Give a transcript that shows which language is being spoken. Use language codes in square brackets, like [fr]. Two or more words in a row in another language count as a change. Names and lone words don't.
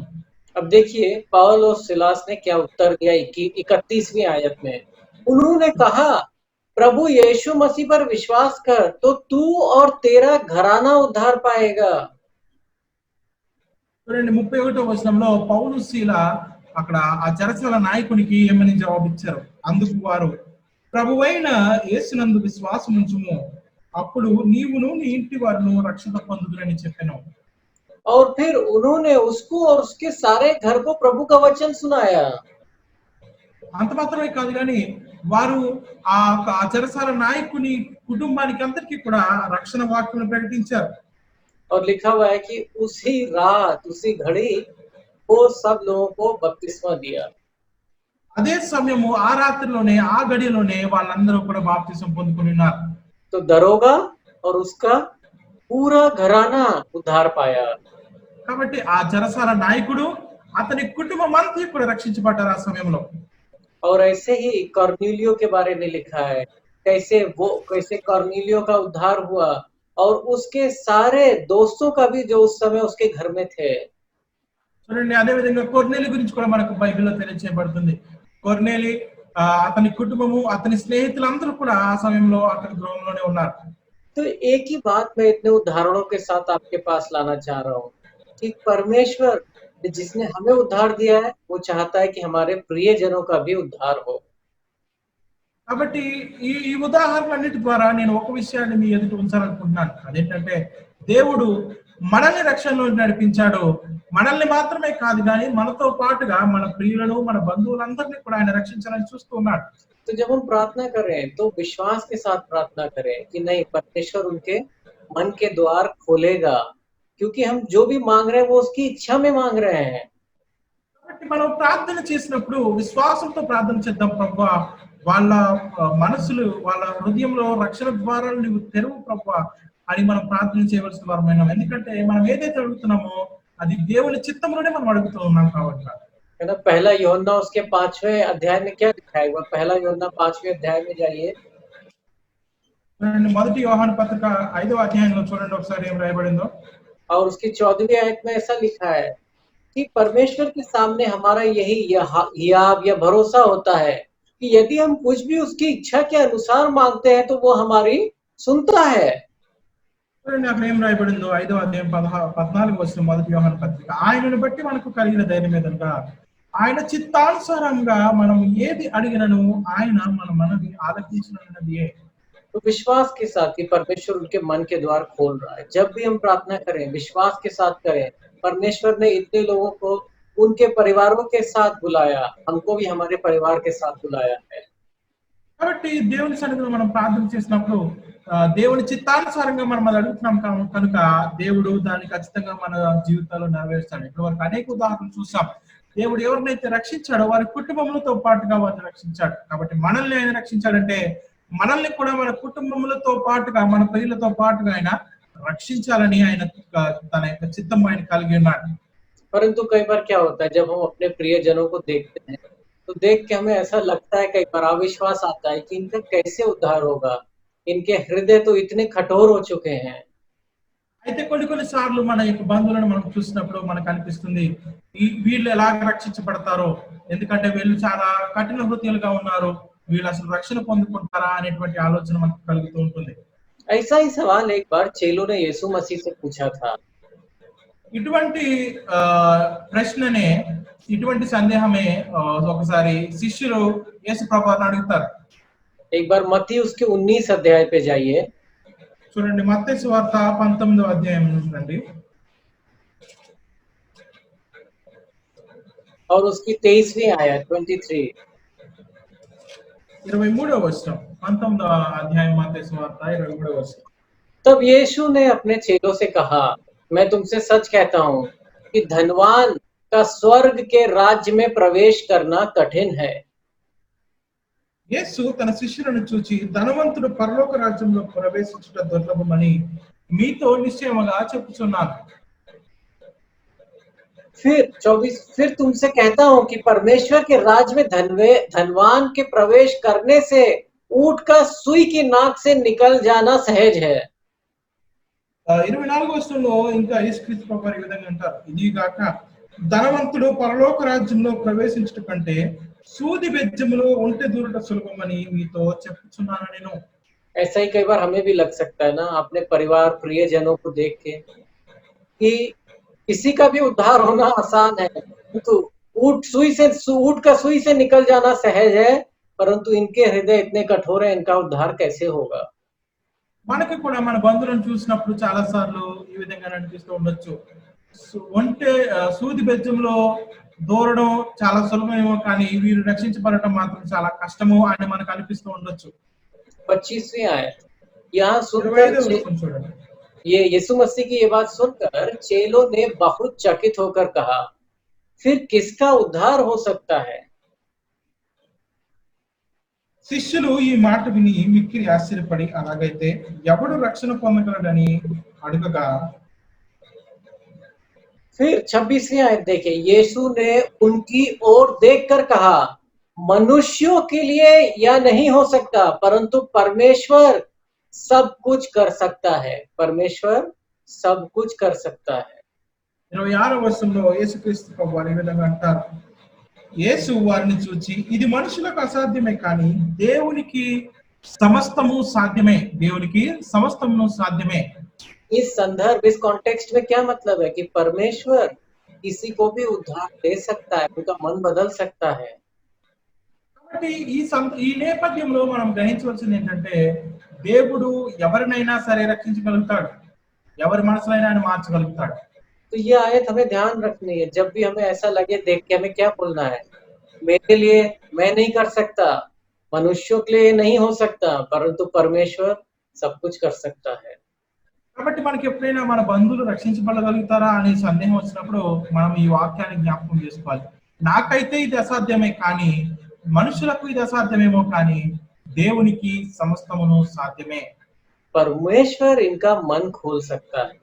[hi] अब देखिए पौल और सिलास ने क्या उत्तर दिया 31वीं आयत में। उन्होंने कहा, प्रभु यीशु मसीह पर विश्वास कर तो तू और तेरा घराना उद्धार पाएगा। [te] 31వ వచనంలో పౌలు శీల అక్కడ ఆ చెరసాల నాయకునికి ఏమని జవాబిచ్చారు. అందుకు వారు, ప్రభువైన యేసునందు విశ్వాసం ఉంచుము, అప్పుడు నీవును నీ ఇంటి వారును రక్షణ పొందుదురని చెప్పెను. [hi] और फिर उन्होंने उसको और उसके सारे घर को प्रभु का वचन सुनाया। [te] అంత మాత్రమే కాదు కానీ వారు ఆ చెరసాల నాయకుని కుటుంబానికి అందరికీ కూడా రక్షణ వాక్యం ప్రకటించారు. [hi] और लिखा हुआ है कि उसी रात उसी घड़ी वो सब लोगों को बपतिस्मा दिया। [te] అదే సమయము ఆ రాత్రిలోనే ఆ గడిలోనే వాళ్ళందరూ కూడా బాప్తిసం పొందుకుని ఉన్నారు. [hi] तो दरोगा और उसका पूरा घराना उद्धार पाया। [te] కాబట్టి ఆ చెరసాల నాయకుడు అతని కుటుంబం అంతా కూడా రక్షించబడ్డారు ఆ సమయంలో. [hi] और ऐसे ही कॉर्नेलियो के बारे में लिखा है, कैसे कॉर्नेलियो का उद्धार हुआ और उसके सारे दोस्तों का भी जो उस समय उसके घर में थे। [te] చూడండి, అదే విధంగా కొర్నేలి గురించి కూడా మనకు బైబిల్లో తెలియజేయబడుతుంది. కొర్నేలి అతని కుటుంబము అతని స్నేహితులందరూ కూడా ఆ సమయంలో అతని గృహంలోనే ఉన్నారు. [hi] तो एक ही बात मैं इतने उदाहरणों के साथ आपके पास लाना चाह रहा हूँ कि परमेश्वर जिसने हमें उद्धार दिया है वो चाहता है कि हमारे प्रियजनों का भी उद्धार हो। [te] కాబట్టి ఈ ఉదాహరణలన్నిటి ద్వారా నేను ఒక విషయాన్ని మీ ఎదుట ఉంచాలనుకుంటున్నాను. అదేంటంటే దేవుడు మనల్ని రక్షణలో నడిపించాడు. మనల్ని మాత్రమే కాదు కానీ మనతో పాటుగా మన ప్రియులను మన బంధువులందరినీ కూడా ఆయన రక్షించాలని చూస్తూ ఉన్నాడు. [hi] तो जब हम प्रार्थना करें तो विश्वास के साथ प्रार्थना करें कि नहीं, परमेश्वर उनके मन के द्वार खोलेगा, क्योंकि हम जो भी मांग रहे हैं वो उसकी इच्छा में मांग रहे हैं। [te] కాబట్టి మనం ప్రార్థన చేసినప్పుడు విశ్వాసంతో ప్రార్థన చేద్దాం. ప్రభువా, వాళ్ళ మనసులు వాళ్ళ హృదయంలో రక్షణ ద్వారాలు నువ్వు తెరువు ప్రభువా అని మనం ప్రార్థన చేయవలసిన వారమైనా. ఎందుకంటే మనం ఏదైతే అడుగుతున్నామో అది దేవుని చిత్తంలోనే మనం అడుగుతూ ఉన్నాం కాబట్టి. [hi] है ना। पहला यूहन्ना उसके 5वें अध्याय में क्या लिखा है? पहला यूहन्ना 5वें अध्याय में जाइए। [te] మొదటి యోహాను పత్రిక 5వ అధ్యాయంలో చూడండి ఒకసారి ఏం రాయబడిందో. [hi] और उसकी 14वीं आयत में ऐसा लिखा है कि परमेश्वर के सामने हमारा यही हियाव या भरोसा होता है कि यदि हम कुछ भी उसकी इच्छा के अनुसार मांगते हैं तो वो हमारी सुनता है। [te] చూడండి అక్కడ ఏం రాయబడిందో 5వ అధ్యాయం 14 వచ్చిన మొదటి యోహాను పత్రిక. ఆయనను బట్టి మనకు కలిగిన ధైర్యం ఏదనగా ఆయన చిత్తానుసారంగా మనం ఏది అడిగినను ఆయన మన మనవి ఆలకించినది. [hi] तो विश्वास के साथ कि परमेश्वर उनके मन के द्वार खोल रहा है। जब भी हम प्रार्थना करें विश्वास के साथ करें। परमेश्वर ने इतने लोगों को उनके परिवारों के साथ बुलाया, हमको भी हमारे परिवार के साथ बुलाया है। [te] కాబట్టి దేవుని సన్నిధిలో మనం ప్రార్థన చేసినప్పుడు దేవుని చిత్తానుసారంగా మనం అది అడుగుతున్నాం కనుక దేవుడు దాన్ని ఖచ్చితంగా మన జీవితాల్లో నెరవేరుస్తాడు. ఇప్పటి వరకు అనేక ఉదాహరణలు చూసాం. దేవుడు ఎవరినైతే రక్షించాడో వారి కుటుంబములతో పాటుగా వారిని రక్షించాడు. కాబట్టి మనల్ని ఆయన రక్షించాడంటే మనల్ని కూడా మన కుటుంబములతో పాటుగా మన ప్రియులతో పాటుగా ఆయన రక్షించాలని ఆయన తన యొక్క చిత్తం ఆయన కలిగి ఉన్నాడు. [hi] परंतु कई बार क्या होता है जब हम अपने प्रियजनों को देखते हैं तो देख के हमें ऐसा लगता है, कई बार अविश्वास आता है कि इनका कैसे उद्धार होगा, इनके हृदय तो इतने कठोर हो चुके हैं। [te] అయితే కొన్ని సార్లు మన యొక్క బంధువులను మనం చూసినప్పుడు మనకు అనిపిస్తుంది వీళ్ళు ఎలాగ రక్షించబడతారో, ఎందుకంటే వీళ్ళు చాలా కఠిన హృదయాలుగా ఉన్నారు, వీళ్ళు అసలు రక్షణ పొందుకుంటారా అనేటువంటి ఆలోచన మనకు కలుగుతూ ఉంటుంది. [hi] ऐसा ही सवाल एक बार चेलों ने यीशु मसीह से पूछा था। [te] ఇటువంటి ప్రశ్ననే ఇటువంటి సందేహమే ఒకసారి శిష్యులు యేసు ప్రభువుని అడుగుతారు. [hi] एक बार मत्ती उसके 19 अध्याय पे जाइए। [te] చూడండి మత్తయి సువార్త 19వ అధ్యాయం నుండి [hi] और उसकी 23वीं आयत 23। [te] 23వ వచనం 19వ అధ్యాయం మత్తయి సువార్త 23వ వచనం. [hi] तब यीशु ने अपने चेलों से कहा, मैं तुमसे सच कहता हूं कि धनवान का स्वर्ग के राज्य में प्रवेश करना कठिन है। [te] యేసు తన శిష్యులను చూచి ధనవంతుడు పరలోక రాజ్యంలో ప్రవేశించుట దుర్లభమని మీతో నిశ్చయముగా చెప్పుచున్నాను. [hi] फिर 24, फिर तुमसे कहता हूं कि परमेश्वर के राज्य में धनवान के प्रवेश करने से ऊंट का सुई की नाक से निकल जाना सहज है। [te] 24వ వచనంలో ఇంకా యేసుక్రీస్తు ప్రభువు ఈ విధంగా అంటారు, ఇది గాక ధనవంతుడు పరలోక రాజ్యంలో ప్రవేశించుట కంటే సూది బెజ్జములో ఒంటె దూరుట సులభమని మీతో చెప్పుచున్నాను నేను. [hi] ऐसा ही कई बार हमें भी लग सकता है ना, अपने परिवार प्रियजनों को देख के कि किसी का भी उद्धार होना आसान है, तो ऊंट का सुई से निकल जाना सहज है, परंतु इनके हृदय इतने कठोर है, इनका उद्धार कैसे होगा। [te] మనకి కూడా మన బంధువులను చూసినప్పుడు చాలా సార్లు ఈ విధంగా అనిపిస్తూ ఉండొచ్చు. ఒంటె సూది బెజ్జంలో దూరడం చాలా సులభమేమో కానీ వీరు రక్షించబడటం మాత్రం చాలా కష్టము అని మనకు అనిపిస్తూ ఉండొచ్చు. [hi] 25वीं आयत यहाँ सुनकर [te] చూడండి. [hi] ये यीशु मसीह की ये बात सुनकर चेलों ने बहुत चकित होकर कहा, फिर किसका उद्धार हो सकता है। [te] శిష్యులు ఈ మాట విని మిక్కిలి ఆశ్చర్యపడి అలాగైతే ఎవడు రక్షణ పొందగలడని అడుగగా, [hi] फिर 26वीं आयत देखिए, यीशु ने उनकी ओर देखकर कहा, मनुष्यों के लिए या नहीं हो सकता, परंतु परमेश्वर सब कुछ कर सकता है। परमेश्वर सब कुछ कर सकता है। [te] 26వ వచనంలో యేసుక్రీస్తు ప్రభువు ఈ విధంగా అంటారు, యేసు వారిని చూచి ఇది మనుషులకు అసాధ్యమే కానీ దేవునికి సమస్తము సాధ్యమే. దేవునికి సమస్తము సాధ్యమే. [hi] इस संदर्भ, इस कॉन्टेक्स्ट में क्या मतलब है कि परमेश्वर किसी को भी उद्धार दे सकता है, उनका मन बदल सकता है। [te] కాబట్టి ఈ నేపథ్యంలో మనం గ్రహించవలసింది ఏంటంటే దేవుడు ఎవరినైనా సరే రక్షించగలుగుతాడు, ఎవరి మనసులైనా ఆయన మార్చగలుగుతాడు. [hi] तो ये आयत हमें ध्यान रखनी है। जब भी हमें ऐसा लगे देख के हमें क्या बोलना है, मेरे लिए मैं नहीं कर सकता, मनुष्यों के लिए नहीं हो सकता, परंतु परमेश्वर सब कुछ कर सकता है। [te] కాబట్టి మనకి ఎప్పుడైనా మన బంధువులు రక్షించబడగలుగుతారా అనే సందేహం వచ్చినప్పుడు మనం ఈ వాక్యాన్ని జ్ఞాపకం చేసుకోవాలి. నాకైతే ఇది అసాధ్యమే కానీ మనుషులకు ఇది అసాధ్యమేమో కానీ దేవునికి సమస్తమును సాధ్యమే. [hi] परमेश्वर इनका मन खोल सकता है।